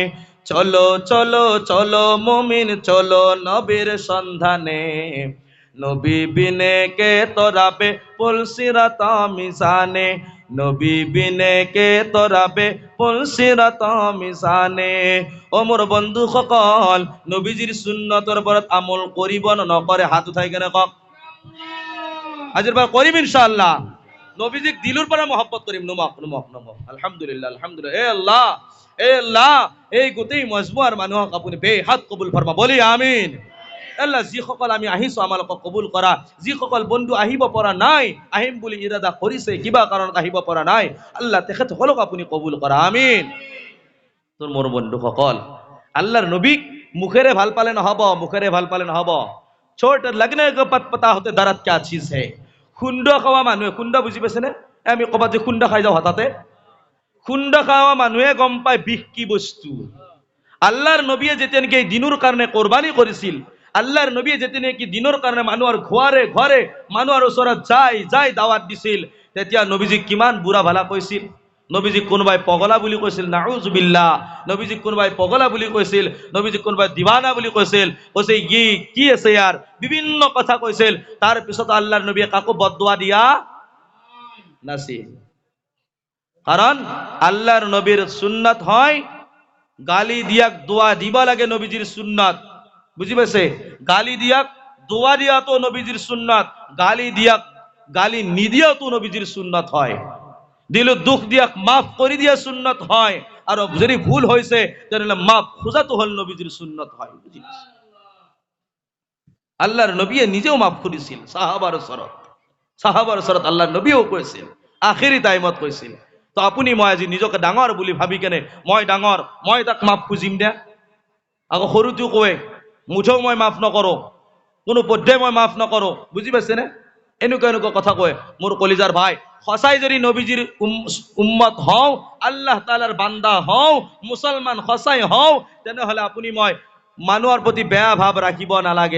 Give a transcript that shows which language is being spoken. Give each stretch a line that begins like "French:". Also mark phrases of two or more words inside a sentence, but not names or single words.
Bangla: চলো চলো চলো মুমিন চলো নবীর সন্ধানে, নবী বিনে কে তোরাবে পুলসিরাত মিজানে, নবী বিনে কে তোরাবে পুলসিরাত মিজানে।
Assamese: ও মোর বন্ধু সকল, নবীজির সুন্নতর ওপৰত আমল কৰিব নকৰে হাত উঠাই কেনে কওক। আজিৰ পৰা কৰিম ইনশাআল্লাহ। নবীজিক দিলৰ পৰা মহব্বত কৰিম। নমক নমক নমক, আলহামদুলিল্লাহ আলহামদুলিল্লাহ। এ আল্লাহ, এ আল্লাহ, এই গোটেই মজমুৱাৰ মানুহক আপুনি বেহাত কবুল ফৰমা, বলি আমিন। আল্লাহ, যিসকল আমি আহিছোঁ আমালোকক কবুল কৰা, যিসকল বন্ধু আহিব পৰা নাই, আহিম বুলি ইৰাদা কৰিছে কিবা কাৰণত আহিব পৰা নাই, আল্লাহ তেখেতসকলক আপুনি কবুল কৰা, আমিন। তোৰ মোৰ বন্ধুসকল, আল্লাহৰ নবীক মুখেৰে ভাল পালে নহব, মুখেৰে ভাল পালে নহব।
Hindi: चोट लगने के पत पता होते दर्द क्या चीज़ है।
Assamese: খুন্দ খাওয়া মানুহে, খুন্দ বুজি পাইছেনে? আমি ক'বাত যে খুন্দ খাই যাওঁ হঠাতে, খুন্দ খাওয়া মানুহে গম পায় বিষ কি বস্তু। আল্লাহর নবীয়ে যেতিয়া নেকি দিনুৰ কাৰণে কোরবানি কৰিছিল, আল্লাহর নবী যেতে নাকি দিনৰ কাৰণে মানুহৰ ঘৰে ঘৰে মানুহৰ ওচৰত যাই দাৱাত দিছিল, তেতিয়া নবীজি কিমান বুঢ়া ভালা কৈছিল। নবীজি কোনোবাই পগলা বুলি কৈছিল, নাউজুবিল্লাহ। নবীজি কোনোবাই পগলা বুলি কৈছিল, নবীজি কোনোবাই দিৱানা বুলি কৈছিল, কৈছে কি আছে ইয়াৰ, বিভিন্ন কথা কৈছিল। তাৰ পিছত আল্লাহৰ নবীয়ে কাকো বদদুৱা দিয়া নাছিল। কাৰণ আল্লাহৰ নবীৰ সুন্নাত হয় গালি দিয়াক দোয়া দিবা লাগে, নবীজির সুন্নাত। বুঝি পাইছে? গালি দিয়াক দোয়া দিয়া তো নবীজির সুন্নাত, গালি নিদিয়াও তো নবীজির সুন্নাত হয়। দিল দুঃখ দিয়াক মাফ করে দিয়া সুন্নাত হয়।
Bangla: আর যদি ভুল হয়েছে তাহলে মাফ খোঁজা তো হল নবীজির সুন্নাত হয়। বুঝি আল্লাহর নবী নিজেও মাফ করেছিল সাহাবার সরত আল্লাহর নবীও কৈছিল, আখেরি টাইমত কৈছিল।
Assamese: তো আপুনি মই আজি নিজকে ডাঙৰ বুলি ভাবি কেনে মই ডাঙৰ, মই তাক মাফ খুজিম দে। আকৌ সৰুটো কয় মুঠেও মই মাফ নকৰো, কোনো পধ্যে মই মাফ নকৰো। বুজি পাইছেনে? এনেকুৱা কথা কয়। মোৰ কলিজাৰ ভাই, সঁচাই যদি নবীজিৰ উম্মত হওঁ, আল্লাহ তাআলাৰ বান্দা হওঁ, মুছলমান সঁচাই হওঁ, তেনেহলে আপুনি মই মানুহৰ প্ৰতি বেয়া ভাৱ ৰাখিব নালাগে।